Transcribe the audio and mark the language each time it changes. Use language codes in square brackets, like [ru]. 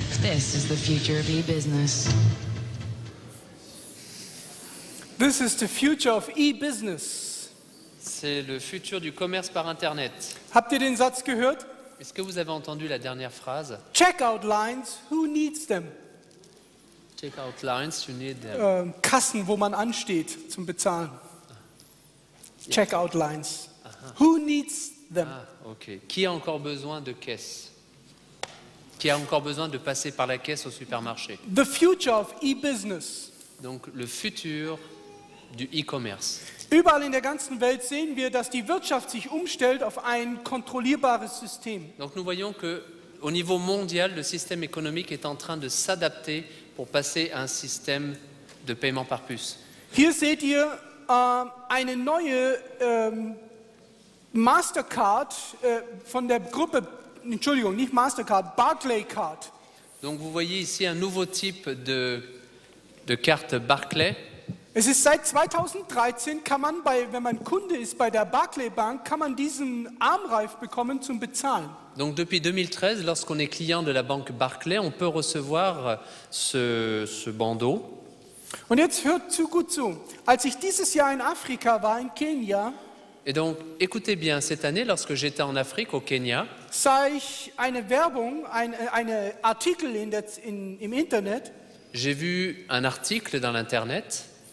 [en] This is the future of e-business. This is the future of e-business. [fr] C'est le futur du commerce par Internet. [de] Habt ihr den Satz gehört? [fr] Est-ce que vous avez entendu la dernière phrase? [en] Checkout lines, who needs them? Checkout lines, you need them. [de] Kassen, wo man ansteht zum Bezahlen. [en] Checkout lines. Who needs them? Ah, ok. [fr] Qui a encore besoin de caisse? Qui a encore besoin de passer par la caisse au supermarché? [en] The future of e-business. [fr] Donc le futur du e-commerce. [de] Überall in der ganzen Welt sehen wir, dass die Wirtschaft sich umstellt auf ein kontrollierbares System. [fr] Donc nous voyons que au niveau mondial, le système économique est en train de s'adapter pour passer à un système de paiement par puce. [de] Hier seht ihr eine neue Mastercard von der Gruppe, Entschuldigung, nicht Mastercard, Barclaycard. [fr] Donc vous voyez ici un nouveau type de carte Barclay. [de] Es ist seit 2013, kann man wenn man Kunde ist bei der Barclay Bank, kann man diesen Armreif bekommen zum Bezahlen. [fr] Donc depuis 2013, lorsqu'on est client de la banque Barclay, on peut recevoir ce bandeau. [de] Und jetzt hört gut zu. Als ich dieses Jahr in Afrika war, in Kenia, [fr] Et donc écoutez bien, cette année, lorsque j'étais en Afrique, au Kenya, [de] sah ich eine Werbung, eine Artikel im Internet. [fr] j'ai vu un article dans l'Internet.